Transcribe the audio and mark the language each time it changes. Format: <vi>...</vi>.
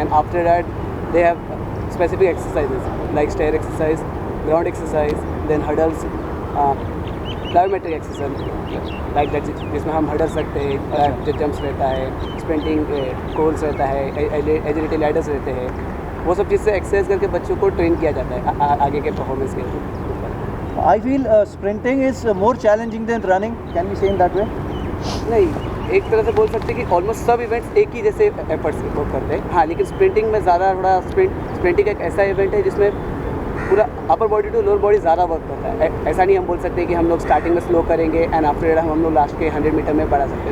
<en>and after that they have specific exercises like stair exercise, ground exercise, then hurdles, plyometric exercise like that</en> <hi>जिसमें हम huddle सकते हैं, जो jumps रहता है, स्प्रिंटिंग कोल्स रहता है, एजिलिटी लैडर्स रहते हैं. वो सब चीज़ से एक्सरसाइज करके बच्चों को ट्रेन किया जाता है आगे के परफॉर्मेंस के ऊपर.</hi> <en>I feel sprinting is more challenging than running. Can we say in that way?</en> <hi>नहीं, एक तरह से बोल सकते हैं कि ऑलमोस्ट सब इवेंट्स एक ही जैसे एफर्ट्स वो करते हैं. हाँ, लेकिन स्प्रिंटिंग में ज़्यादा थोड़ा स्प्रिंटिंग एक ऐसा इवेंट है जिसमें पूरा upper body to lower body ज़्यादा वर्क करता है. ऐसा नहीं हम बोल सकते कि हम लोग स्टार्टिंग में स्लो करेंगे एंड आफ्टर हम लोग लास्ट के 100 मीटर में बढ़ा सकते हैं.</hi>